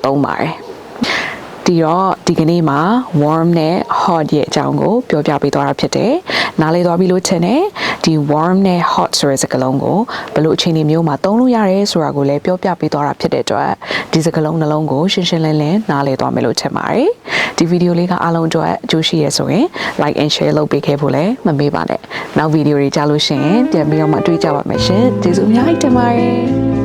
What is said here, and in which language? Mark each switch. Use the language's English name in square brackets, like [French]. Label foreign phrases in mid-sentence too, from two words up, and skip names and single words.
[Burmese] သုံးပါတယ်ဒီတော့ဒီကနေ့မှာ warm နဲ့ hot ရဲ့အကြောင်းကိုပြောပြပေးသွားတာဖြစ်တယ်။နားလည်သွားပြီလို့ထင်တယ်။ဒီဒီ warm နဲ့ hot ဆိုတဲ့စကားလုံးကိုဘယ်လိုအခြေအနေမျိုးမှာသုံးလို့ရတယ်ဆိုတာကိုလည်းပြောပြပေးသွားတာဖြစ်တဲ့အတွက်ဒီစကားလုံးနှလုံးကိုရှင်းရှင်းလင်းလင်းနားလည်သွားမယ်လို့ထင်ပါတယ်ဒီဗီဒီယိုလေးကအားလုံးအတွက်အကျိုးရှိရဆိုရင် [English] like and share [Burmese] လုပ်ပေးခဲ့ဖို့လည်းမမေ့ပါနဲ့နောက်ဗီဒီယိုတွေကြားလို့ရှိရင်ပြန်ပြီးတော့မှတွေ့ကြပါမယ်ရှင်ကျေးဇူးအများကြီးတင်ပါတယ်